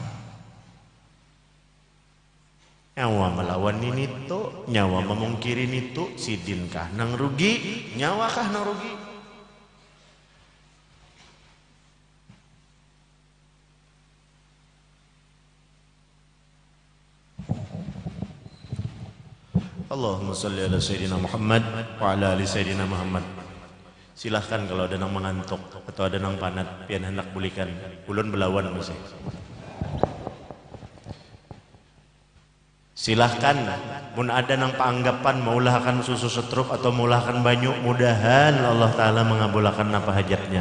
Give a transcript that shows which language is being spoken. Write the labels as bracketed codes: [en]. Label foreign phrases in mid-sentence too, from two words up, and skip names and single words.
[bjn] Nyawa melawan ini tuh, nyawa memungkiri itu, sidinkah nang rugi, nyawakah nang rugi? [ar] اللهم صل على سيدنا محمد وعلى آل سيدنا محمد. [bjn] Silahkan kalau ada nang mengantuk atau ada nang panat, pian hendak bulikan, ulun belawan masih. Silahkan, mun ada nang paanggapan maulahkan susu setrup atau maulahkan banyu, mudahan Allah Ta'ala mengabulkan apa hajatnya.